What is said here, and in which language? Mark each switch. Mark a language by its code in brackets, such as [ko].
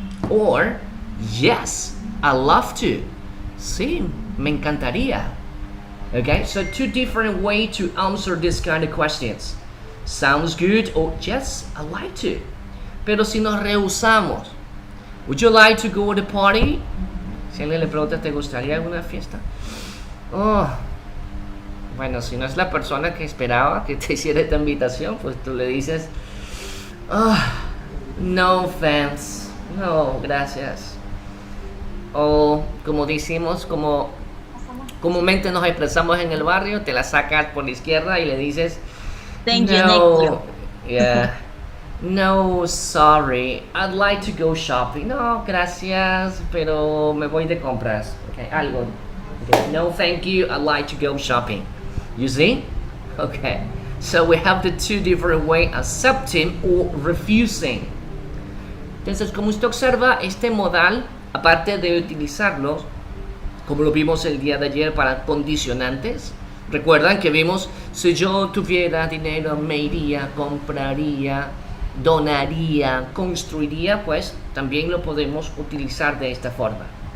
[en] Or, yes, I love to. [es] Sí, me encantaría. [en] Okay, so two different ways to answer this kind of questions. Sounds good or yes, I like to. [es] Pero si nos rehusamos, [en] would you like to go to the party? [es] Si alguien le pregunta, ¿te gustaría alguna fiesta? Oh, bueno, si no es la persona que esperaba que te hiciera esta invitación, pues tú le dices, oh, no thanks, no, gracias. O como decimos, como comúnmente nos expresamos en el barrio, te la sacas por la izquierda y le dices, [en] Thank you, no, yeah. No, sorry. I'd like to go shopping. [es] No, gracias, pero me voy de compras. [en] Okay, algo. Okay. No, thank you. I'd like to go shopping. You see? Okay. So we have the two different ways, accepting or refusing. [es] Entonces, como usted observa, este modal, aparte de utilizarlos, como lo vimos el día de ayer para condicionantes, recuerdan que vimos, si yo tuviera dinero, me iría, compraría, donaría, construiría, pues también lo podemos utilizar de esta forma.